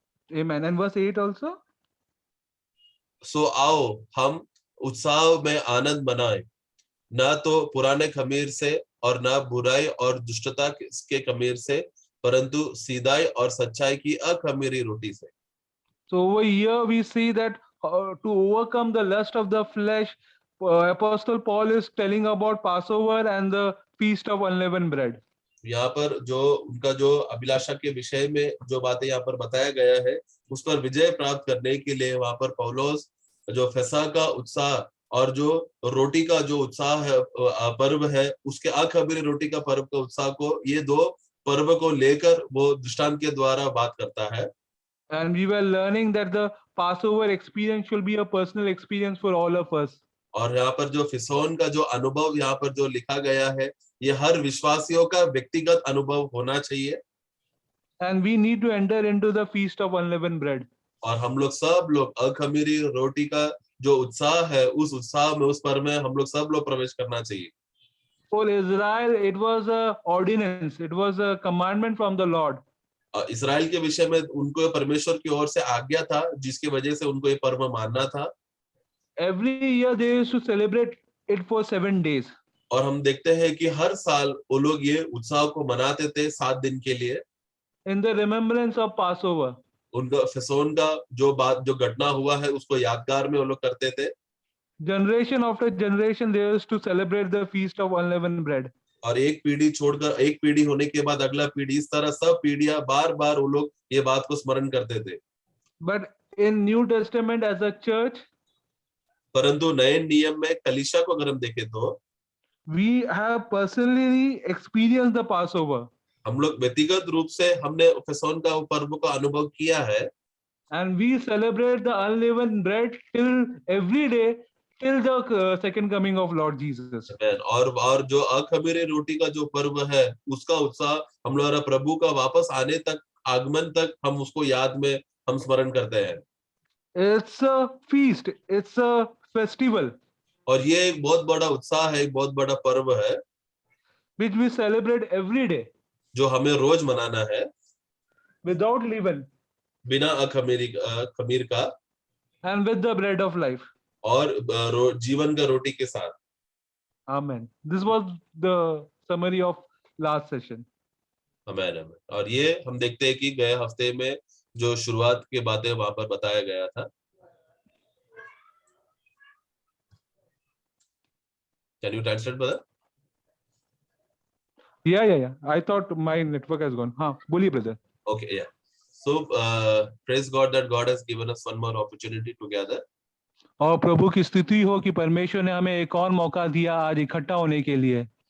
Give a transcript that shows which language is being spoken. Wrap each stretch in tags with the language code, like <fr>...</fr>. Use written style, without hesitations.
<en>Amen. And verse 8 also.</en> <hi>सो आओ हम उत्साह में आनंद मनाएं, ना तो पुराने खमीर से और ना बुराई और दुष्टता के खमीर से, परंतु सीधाई और सच्चाई की अखमीरी रोटी से।</hi> <en>So over here we see that to overcome the lust of the flesh, Apostle Paul is telling about Passover and the feast of unleavened bread.</en> <hi>यहाँ पर जो उनका जो अभिलाषा के विषय में जो बातें यहाँ पर बताया गया है उस पर विजय प्राप्त करने के लिए वहां पर पौलुस जो फसह का उत्साह और जो रोटी का जो उत्साह है पर्व है उसके अखमीरी रोटी का पर्व का उत्साह को, ये दो पर्व को लेकर वो दृष्टांत के द्वारा बात करता है।</hi> <en>And we were learning that the Passover experience should be a personal experience for all of us.</en> <hi>और यहाँ पर जो फिसोन का जो अनुभव यहाँ पर जो लिखा गया है ये हर विश्वासियों का व्यक्तिगत अनुभव होना चाहिए।</hi> <en>And we need to enter into the feast of unleavened bread.</en> <hi>और हम लोग सब लोग अखमीरी रोटी का जो उत्साह है उस उत्साह में, उस पर्व में हम लोग सब लोग प्रवेश करना चाहिए।</hi> <en>For Israel, it was a ordinance. It was a commandment from the Lord.</en> <hi>इस्राएल के विषय में उनको परमेश्वर की ओर से आज्ञा था जिसकी वजह से उनको ये पर्व मानना था।</hi> <en>Every year they used to celebrate it for 7 days.</en> <hi>और हम देखते हैं कि हर साल वो लोग ये उत्सव को मनाते थे 7 दिन के लिए।</hi> <en>In the remembrance of Passover.</en> <hi>उनका फिसोन का जो घटना हुआ है उसको यादगार में वो लोग करते थे।</hi> <en>Generation after generation they used to celebrate the feast of unleavened bread.</en> <hi>और एक पीढ़ी छोड़कर एक पीढ़ी होने के बाद अगला पीढ़ी, इस तरह सब पीढ़ियां बार बार वो लोग ये बात को स्मरण करते थे।</hi> <en>But in New Testament as a church,</en> <hi>परंतु नए नियम में कलीसिया को अगर हम देखें तो</hi> <en>we have personally experienced the Passover.</en> <hi>हम लोग व्यक्तिगत रूप से हमने फिसोन का पर्व को अनुभव किया है।</hi> <en>And we celebrate the unleavened bread till every day till the second coming of Lord Jesus.</en> <hi>और जो अखमीरी रोटी का जो पर्व है उसका उत्साह हम लोग प्रभु का वापस आने तक, आगमन तक हम उसको याद में हम स्मरण करते हैं।</hi> <en>It's a feast. It's a festival.</en> <hi>और ये एक बहुत बड़ा उत्साह है, एक बहुत बड़ा पर्व है</hi> <en>which we celebrate every day</en> <hi>जो हमें रोज मनाना है</hi> <en>without leaven</en> <hi>बिना खमीर का</hi> <en>and with the bread of life.</en> <hi>और जीवन का रोटी के साथ।</hi> <en>Amen. This was the summary of last session.</en> <hi>आमेन आमेन। और ये हम देखते हैं कि गए हफ्ते में जो शुरुआत की बातें वहां पर बताया गया था।</hi> <en>Can you translate, brother? Yeah. I thought my network has gone.</en> <hi>हाँ, बोलिए brother.</hi> <en>Okay, yeah. So praise God that God has given us one more opportunity together.</en> <hi>और प्रभु की स्तुति हो कि परमेश्वर ने हमें एक और मौका दिया आज इकट्ठा होने के लिए।</hi>